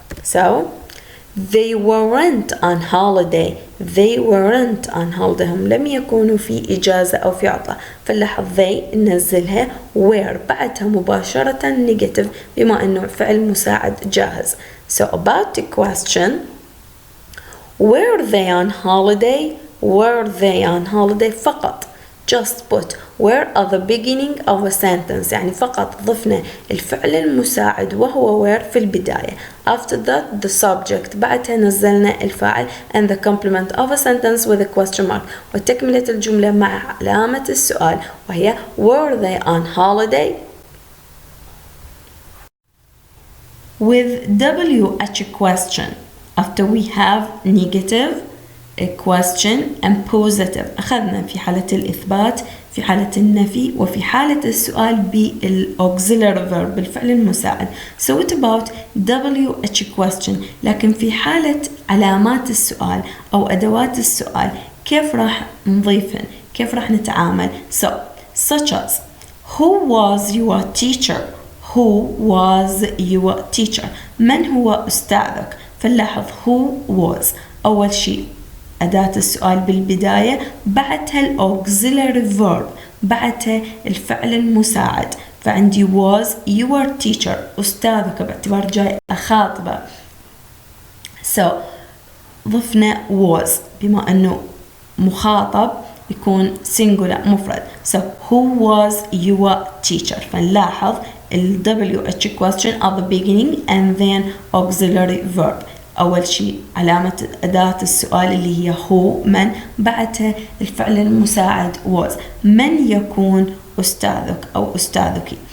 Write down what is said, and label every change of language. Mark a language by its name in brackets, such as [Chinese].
[English] So they weren't on holiday. they weren't on holiday. [Arabic] هم لم يكونوا في إجازة أو في عطلة. فنلاحظ they ننزلها were بعدها مباشرة negative بما أنه فعل مساعد جاهز. [English] So about the question were they on holiday? were they on holiday فقط just put were at the beginning of a sentence [Arabic] يعني فقط ضفنا الفعل المساعد وهو were في البداية. [English] after that the subject [Arabic] بعدها نزلنا الفاعل [English] and the complement of a sentence with a question mark [Arabic] وتكملة الجملة مع علامة السؤال وهي [English] were they on holiday؟ with WH question after we have negative a question and positive. [Arabic] أخذنا في حالة الإثبات في حالة النفي وفي حالة السؤال بالauxiliary verb بالفعل المساعد. [English] So what about WH question؟ [Arabic] لكن في حالة علامات السؤال أو أدوات السؤال كيف راح نضيفن؟ كيف راح نتعامل؟ So such as [English] who was your teacher؟ [Arabic] who was your teacher؟ من هو أستاذك؟ فنلاحظ who was أول شيء أداة السؤال بالبداية بعدها الauxiliary verb بعدها الفعل المساعد فعندي was your teacher أستاذك باعتبار جاي أخاطبه. So ضفنا was بما أنه مخاطب يكون singular مفرد. [English] So who was your teacher؟ فنلاحظ ال WH question at the beginning and then auxiliary verb. [Arabic] أول شيء علامة أداة السؤال اللي هي who من بعدها الفعل المساعد was من يكون أستاذك أو أستاذك.